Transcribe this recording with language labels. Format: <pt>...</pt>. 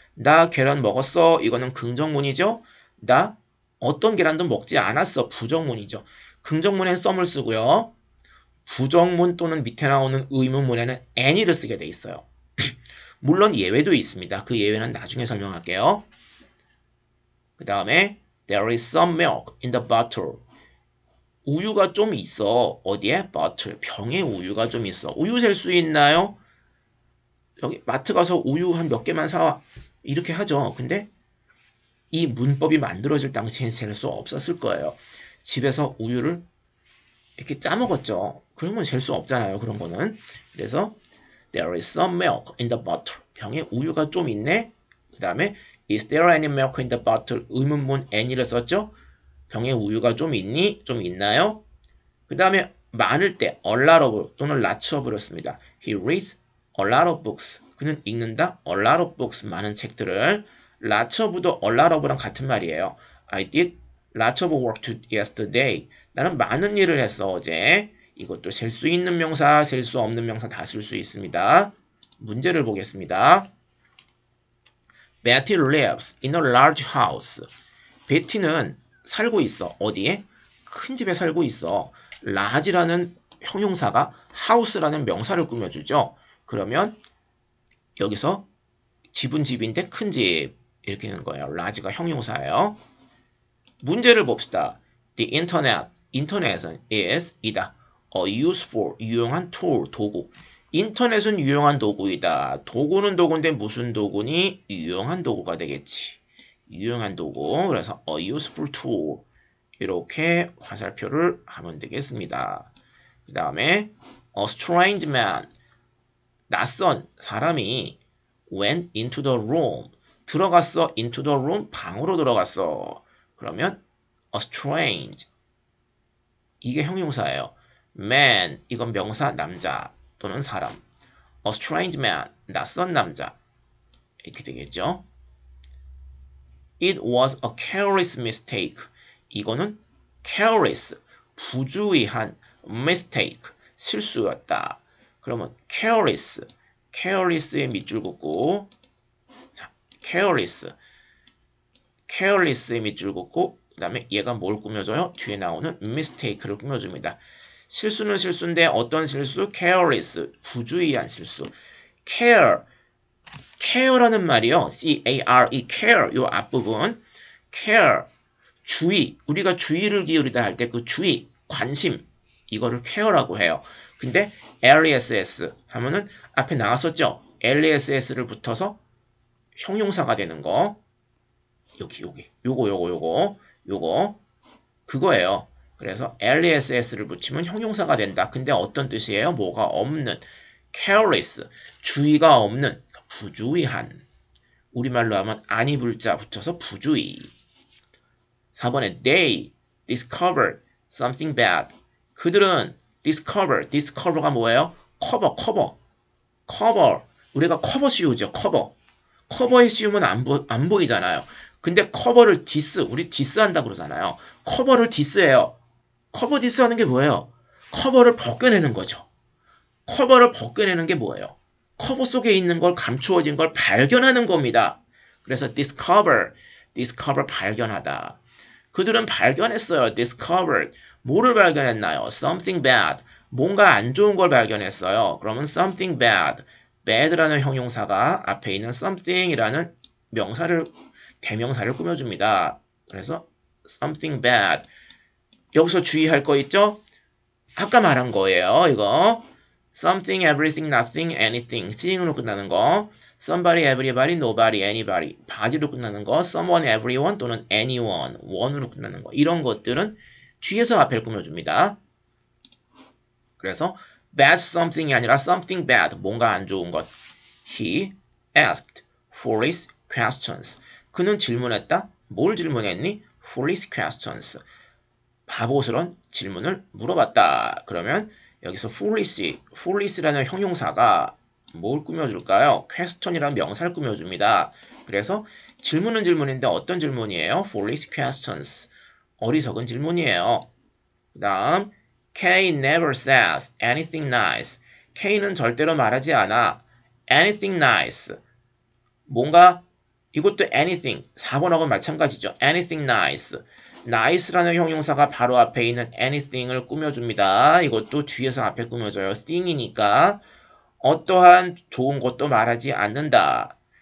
<ko>나 계란 먹었어. 이거는 긍정문이죠. 나 어떤 계란도 먹지 않았어. 부정문이죠. 긍정문엔 some을 쓰고요. 부정문 또는 밑에 나오는 의문문에는 any를 쓰게 돼 있어요. 물론 예외도 있습니다. 그 예외는 나중에 설명할게요. 그 다음에</ko> <en>There is some milk in the bottle.</en> <ko>우유가 좀 있어. 어디에? bottle. 병에 우유가 좀 있어. 우유 셀 수 있나요? 여기 마트 가서 우유 한 몇 개만 사와. 이렇게 하죠. 근데 이 문법이 만들어질 당시엔 셀 수 없었을 거예요. 집에서 우유를 이렇게 짜 먹었죠. 그러면 셀 수 없잖아요. 그런 거는. 그래서</ko> <en>There is some milk in the bottle.</en> <ko>병에 우유가 좀 있네. 그 다음에</ko> <en>Is there any milk in the bottle?</en> <ko>의문문 any를 썼죠. 병에 우유가 좀 있니? 좀 있나요? 그 다음에 많을 때 a lot of 또는 lots of를 씁니다.</ko> <en>He reads a lot of books.</en> <ko>그는 읽는다.</ko> <en>a lot of books.</en> <ko>많은 책들을.</ko> <en>lots of도 a lot of랑</en> <ko>같은 말이에요.</ko> <en>I did lots of work yesterday.</en> <ko>나는 많은 일을 했어 어제. 이것도 셀 수 있는 명사, 셀 수 없는 명사 다 쓸 수 있습니다. 문제를 보겠습니다.</ko> <en>Betty lives in a large house.</en> <ko>베티는 살고 있어. 어디에? 큰 집에 살고 있어. large라는 형용사가 house라는 명사를 꾸며주죠. 그러면 여기서 집은 집인데 큰 집 이렇게 되는 거예요. large가 형용사예요. 문제를 봅시다.</ko> <en>The internet,</en> <ko>인터넷은</ko> <en>is</en> <ko>이다. useful, 유용한 tool, 도구. 인터넷은 유용한 도구이다. 도구는 도구인데 무슨 도구니? 유용한 도구가 되겠지. 유용한 도구.</ko> <en>그래서 a useful tool.</en> <ko>이렇게 화살표를 하면 되겠습니다. 그 다음에</ko> <en>a strange man.</en> <ko>낯선 사람이</ko> <en>went into the room.</en> <ko>들어갔어.</ko> <en>into the room.</en> <ko>방으로 들어갔어.</ko> <en>그러면 a strange.</en> <ko>이게 형용사예요. man. 이건 명사 남자 또는 사람. a strange man. 낯선 남자. 이렇게 되겠죠.</ko> <en>It was a careless mistake.</en> <ko>이거는 careless. 부주의한 mistake. 실수였다. 그러면 careless. careless의 밑줄 긋고 자, careless의 밑줄 긋고 그 다음에 얘가 뭘 꾸며줘요? 뒤에 나오는 mistake를 꾸며줍니다. 실수는 실수인데 어떤 실수? careless, 부주의한 실수. care라는 말이요. C-A-R-E, care, 요 앞부분. care, 주의. 우리가 주의를 기울이다 할 때 그 주의, 관심. 이거를 care라고 해요. 근데 LESS 하면은 앞에 나왔었죠? LESS를 붙어서 형용사가 되는 거. 요거. 그거예요. 그래서 LESS를 붙이면 형용사가 된다. 근데 어떤 뜻이에요? 뭐가 없는. careless. 주의가 없는. 부주의한. 우리말로 하면 아니 불자 붙여서 부주의. 4번에</ko> <en>they discovered something bad.</en> <ko>그들은 discover가 뭐예요? 커버. 우리가 커버 씌우죠. 커버에 씌우면 안 보이잖아요. 근데 커버를 우리 디스한다 그러잖아요. 커버를 디스해요. 커버 디스하는 게 뭐예요? 커버를 벗겨내는 거죠. 커버를 벗겨내는 게 뭐예요? 커버 속에 있는 걸 감추어진 걸 발견하는 겁니다. 그래서 discover 발견하다. 그들은 발견했어요. discovered. 뭐를 발견했나요? something bad. 뭔가 안 좋은 걸 발견했어요. 그러면 something bad라는 형용사가 앞에 있는 something이라는 대명사를 꾸며줍니다. 그래서</ko> <en>something bad.</en> <ko>여기서 주의할 거 있죠? 아까 말한 거예요.</ko> <en>이거 something, everything, nothing, anything.</en> <ko>thing으로 끝나는 거.</ko> <en>somebody, everybody, nobody, anybody.</en> <ko>body로 끝나는 거.</ko> <en>someone, everyone 또는 anyone.</en> <ko>one으로 끝나는 거. 이런 것들은 뒤에서 앞에를 꾸며줍니다. 그래서</ko> <en>bad something이</en> <ko>아니라</ko> <en>something bad.</en> <ko>뭔가 안 좋은 것.</ko> <en>He asked foolish questions.</en> <ko>그는 질문했다. 뭘 질문했니? foolish questions. 바보스런 질문을 물어봤다. 그러면 여기서 foolish라는 형용사가 뭘 꾸며줄까요? question이라는 명사를 꾸며줍니다. 그래서 질문은 질문인데 어떤 질문이에요? foolish questions. 어리석은 질문이에요. 그 다음</ko> <en>Kay never says anything nice.</en> <ko>K는 절대로 말하지 않아. anything nice. 뭔가 이것도 anything. 4번하고는 마찬가지죠. anything nice. nice라는 형용사가 바로 앞에 있는 anything을 꾸며줍니다. 이것도 뒤에서 앞에 꾸며줘요. thing이니까 어떠한 좋은 것도 말하지 않는다.</ko>